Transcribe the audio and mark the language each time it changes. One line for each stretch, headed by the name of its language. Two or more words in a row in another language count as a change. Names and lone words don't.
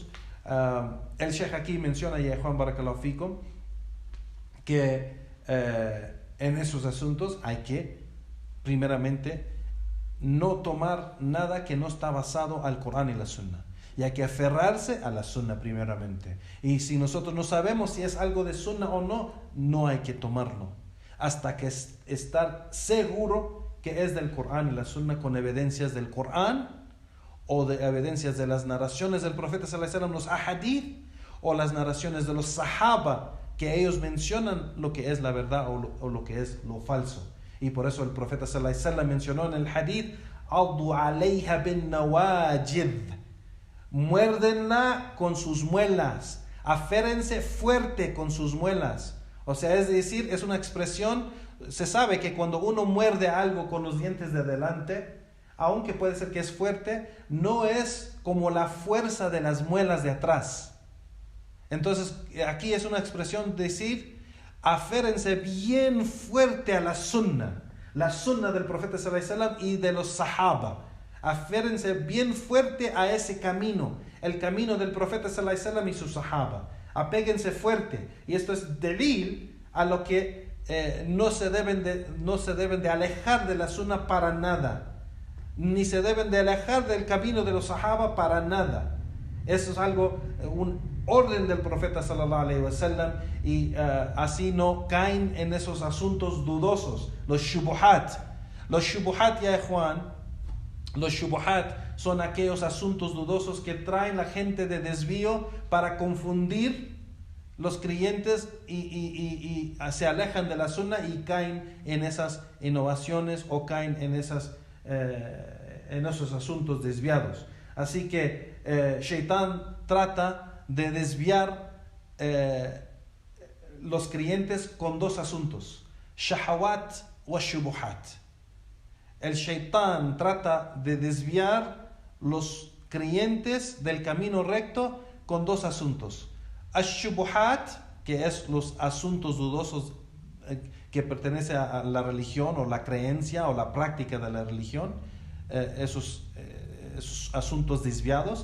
Spanish: El Sheikh aquí menciona, ya Juan
Arabic: بارك الله فيكم,
Spanish: que en esos asuntos hay que primeramente no tomar nada que no está basado al Corán y la Sunna, y hay que aferrarse a la Sunna primeramente. Y si nosotros no sabemos si es algo de Sunna o no, no hay que tomarlo hasta que estar seguro que es del Corán y la Sunna, con evidencias del Corán o de evidencias de las narraciones del profeta
Arabic: صلى الله عليه وسلم,
Spanish: los ahadith, o las narraciones de los sahaba, que ellos mencionan lo que es la verdad o lo que es lo falso. Y por eso el profeta
Arabic: صلى الله عليه وسلم
Spanish: mencionó en el hadith:
Arabic: "عضوا عليها بالنواجذ",
Spanish: muérdenla con sus muelas, aférense fuerte con sus muelas. O sea, es decir, es una expresión. Se sabe que cuando uno muerde algo con los dientes de adelante, aunque puede ser que es fuerte, no es como la fuerza de las muelas de atrás. Entonces, aquí es una expresión decir, aférense bien fuerte a la sunna del profeta
Arabic: صلى الله عليه وسلم
Spanish: y de los sahaba. Aférense bien fuerte a ese camino, el camino del profeta
Arabic: صلى الله عليه وسلم
Spanish: y sus sahaba. Apéguense fuerte. Y esto es delil a lo que no se deben de alejar de la sunna para nada, ni se deben de alejar del camino de los sahaba para nada. Eso es algo, un orden del profeta
Arabic: صلى الله عليه وسلم,
Spanish: y así no caen en esos asuntos dudosos, los shubuhat. Los shubuhat, ya Juan, los shubuhat son aquellos asuntos dudosos que traen la gente de desvío para confundir los creyentes y se alejan de la sunna y caen en esas innovaciones o caen en esos asuntos desviados. Así que Shaitán trata de desviar los creyentes con dos asuntos:
Arabic: شهوات وشبهات.
Spanish: El Shaitán trata de desviar los creyentes del camino recto con dos asuntos: ash-shubuhat, que es los asuntos dudosos que pertenecen a la religión o la creencia o la práctica de la religión, esos asuntos desviados.